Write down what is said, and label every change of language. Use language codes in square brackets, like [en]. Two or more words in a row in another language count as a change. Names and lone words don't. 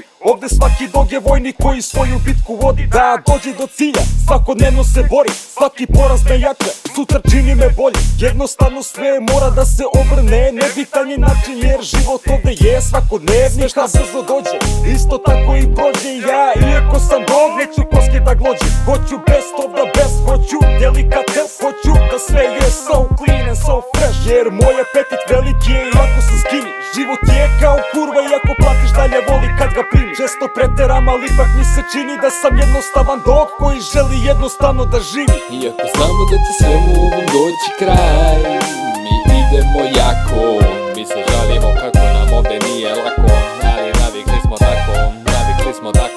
[sr] Ovde svaki dog je vojnik koji svoju bitku vodi, da dođe do cilja, svakodnevno se bori. Svaki poraz me jače, sutra čini me bolje. Jednostavno sve mora da se obrne, nebitan je način jer život ovde je svakodnevni. Šta brzo dođe, isto tako i prođe. Ja iako sam dog, neću koske da glođim. [en] Hoću best of the best, [sr] hoću delikates, hoću da sve je [en] so clean and so fresh. [sr] Jer moj apetit veliki je iako sam skinny. Život je kao kurva i ako platiš dalje voli kad ga primi. Često preteram, ali ipak mi se čini da sam jednostavan dog koji želi jednostavno da živi. Iako znamo da će svemu ovom doći kraj, mi idemo jako, mi se žalimo kako nam ovde nije lako, ali navikli smo tako, navikli smo tako.